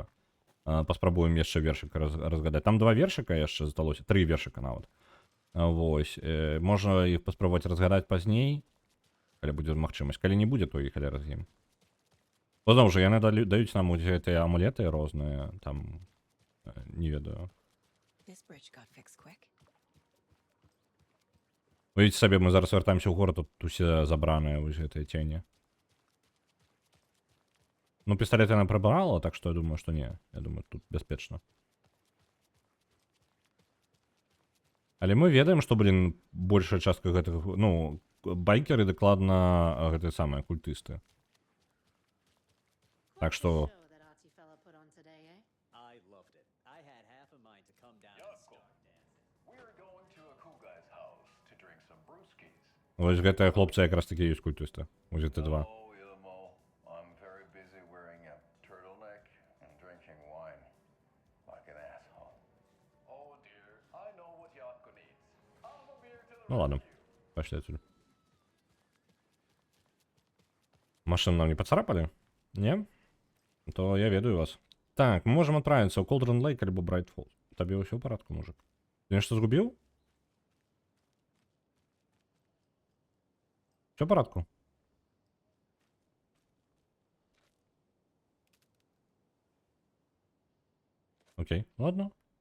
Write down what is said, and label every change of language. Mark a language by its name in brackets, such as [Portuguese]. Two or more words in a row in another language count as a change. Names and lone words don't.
[Belarusian] Паспрабуем яшчэ вершык разгадаць. Там 2 вершыка яшчэ засталося, 3 вершыка нават. Вось. Можна іх паспрабаваць разгадаць пазней, калі будзе магчымасць. Калі не будзе, то іх але раз'ем. Бо зноў жа, яны даюць нам гэтыя амулеты розныя, там, не ведаю. [English] This bridge got fixed quick. [Belarusian] Уявіце сабе, мы зараз вяртаемся ў горад, тут усе забраныя вось гэтыя цені. Ну, пісталет яна прыбрала, так што я думаю, што не. Я думаю, тут бяспечна. Але мы ведаем, што, блін, большая частка гэтых, ну, байкеры дакладна гэтыя самыя культысты. Так што... [English] I loved it. I had half a mind to come down and start dancing. We're going to a cool guy's house to drink some brewskis. [Belarusian] Вось гэтыя хлопцы якраз такі ёсць культысты. Вось гэты два. [English] Oh, Ilmo, I'm very busy wearing a turtleneck and drinking wine like an asshole. Oh dear, I know what Yako needs. I'm a beer to the [Russian] Ну ладно, [English] rescue. [Russian] пошли отсюда. Машину нам не поцарапали? [Belarusian] Не? То я ведаю вас. [Russian] Так, мы можем отправиться в Cauldron Lake альбо Bright Falls. [Belarusian] Табе ўсё ў парадку, мужик? Ты нешта згубіў? [Russian] Всё в [Belarusian] парадку? [Russian] Окей, ладно.